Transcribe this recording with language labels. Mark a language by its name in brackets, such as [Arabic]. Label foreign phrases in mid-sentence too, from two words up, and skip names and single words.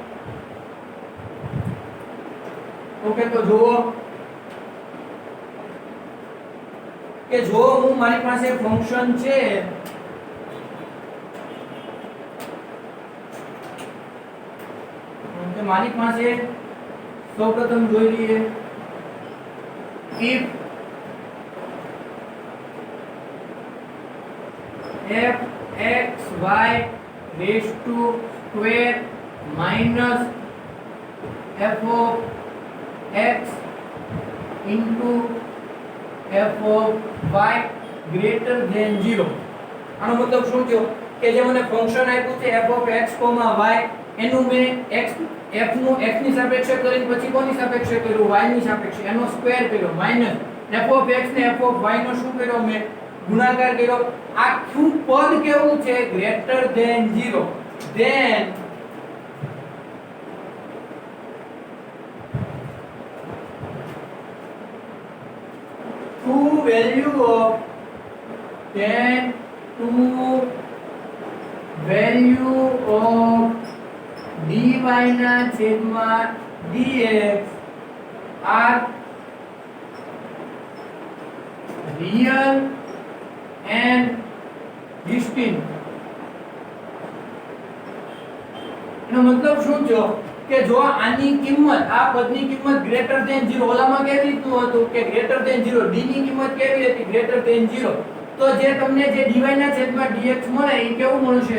[Gujarati] ઓકે, તો જુઓ કે જો હું મારી પાસે ફંક્શન છે કે મારી પાસે સૌપ્રથમ જોઈ લઈએ [English] if f(x,y) raised to square minus f of x into f of y greater than 0. [Gujarati] આનો મતલબ શું થયો કે જે મને ફંક્શન આપ્યું છે f of x, y એનું મેં x f નું x ની સાપેક્ષે કરીને પછી કોની સાપેક્ષે કર્યું? y ની સાપેક્ષે, એનો સ્ક્વેર કર્યો, માઈનસ f of x ને f of y નો શું કર્યો? મેં ગુણાકાર કર્યો. આખું પદ કેવું છે? [English] greater than 0. ધેન to value of dy [Gujarati] ના છેદમાં [English] dx are real and distinct. [Gujarati] એનો મતલબ શું થયો કે જો આની કિંમત, આ પદની કિંમત [English] greater than [Gujarati] 0, ઓલામાં કેવી રીતનું હતું કે [English] greater than [Gujarati] 0, d ની કિંમત કેવી હતી? [English] greater than [Gujarati] 0. તો જે તમને જે dy ના છેદમાં dx મળે એ કેવું મળશે?